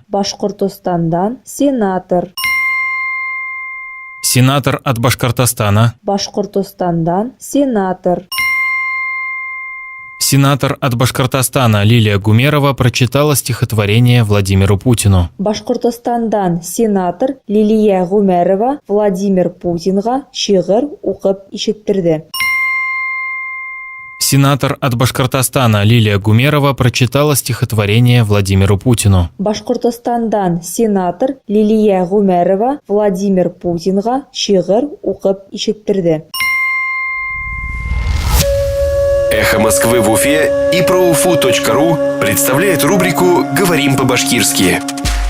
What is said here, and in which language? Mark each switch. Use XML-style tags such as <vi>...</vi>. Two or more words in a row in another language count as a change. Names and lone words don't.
<ba>Башкортостандан сенатор.</ba> <ru>Сенатор от Башкортостана.</ru> <ba>Башкортостандан сенатор.</ba> <ru>Сенатор от Башкортостана Лилия Гумерова прочитала стихотворение Владимиру Путину.</ru> <ba>Башкортостандан сенатор Лилия Гумерова Владимир Путинга шигырь укып ишеттерде.</ba> <ru>Сенатор от Башкортостана Лилия Гумерова прочитала стихотворение Владимиру Путину.</ru> <ba>Башкортостандан сенатор Лилия Гумерова Владимир Путинга шигырь укып ишеттерде.</ba> <ru>«Эхо Москвы» в Уфе и ProUFU.ru представляет рубрику «Говорим по-башкирски».</ru>